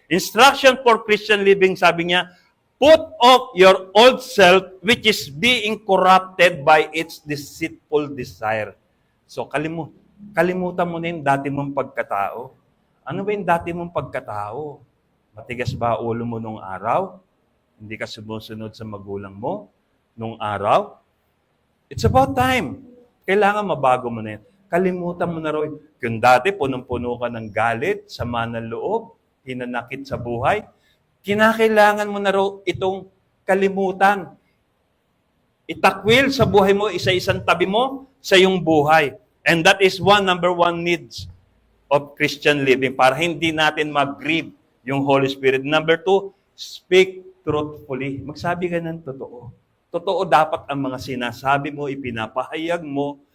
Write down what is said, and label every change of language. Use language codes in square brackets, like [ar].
[en] Instruction for Christian living, [tl] sabi niya, [en] put off your old self which is being corrupted by its deceitful desire. [tl] So kalimutan mo na yung dati mong pagkatao. Ano ba yung dati mong pagkatao? Matigas ba ulo mo nung araw? Hindi ka sumusunod sa magulang mo nung araw? [en] It's about time. [tl] Kailangan mabago mo na yan. Kalimutan mo na raw. Kung dati punong-puno ka ng galit, sama ng loob, hinanakit sa buhay, kinakailangan mo na raw itong kalimutan. Itakwil sa buhay mo, isa-isang tabi mo sa iyong buhay. [en] And that is number one needs of Christian living [tl] para hindi natin mag-grieve yung [en] Holy Spirit. Number two, speak truthfully. [tl] Magsabi ka ng totoo. Totoo dapat ang mga sinasabi mo, ipinapahayag mo.